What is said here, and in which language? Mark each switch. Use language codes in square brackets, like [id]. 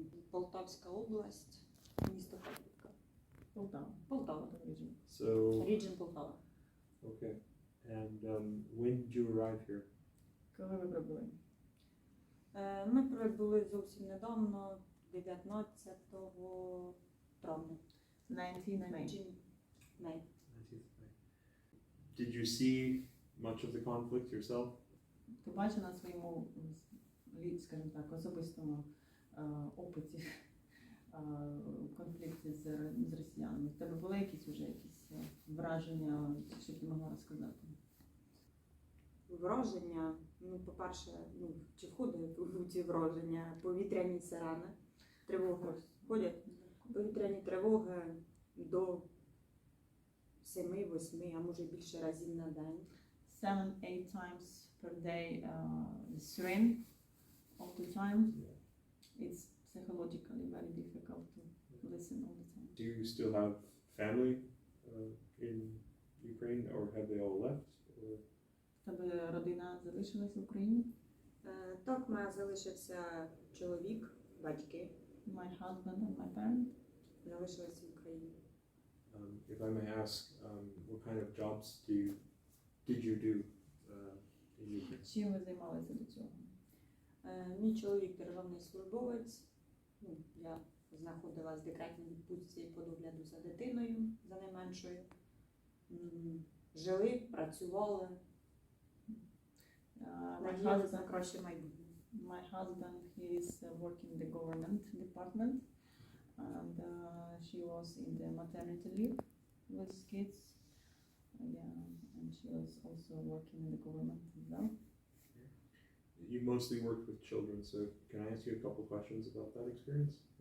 [uk] Полтавська область, місто Karlivka. Полтава. [en] So, [uk] Ріджин Полтава. [en] okay. And when did you arrive here? [uk] Коли ви прибули? Ми прибули зовсім недавно, 19 травня. [en] 19 May. 19 May. 19th May. Did you see much of the conflict yourself? [uk] Ти бачив на своєму, скажімо так, особистому опиті конфлікти з росіянами? В тебе були якісь враження, що ти могла розказати? Враження, ну, по-перше, чи входить у ці враження повітряні сирени, тривоги, входять повітряні тривоги до 7-8, а може більше разів на день. [en] 7-8 times per day the siren all the time. It's psychologically very difficult to listen all the time. Do you still have family in Ukraine, or have they all left? Or? [uk] В тебе родина залишилась в Україні? Так, мене залишився чоловік, батьки, [en] My husband and my parents. [uk] залишилися в Україні. [en] If I may ask, what kind of jobs did you do in Ukraine? [uk] Чим ви займалися до цього? Мій чоловік державний службовець. Я знаходилась в декретній відпустці по догляду за дитиною, за найменшою. Жили, працювали, надіялися на краще майбутнє. [en] My husband, he is working in the government department, and she was in the maternity leave with kids. And she was also working in the government as well. You mostly worked with children, so can I ask you a couple questions about that experience?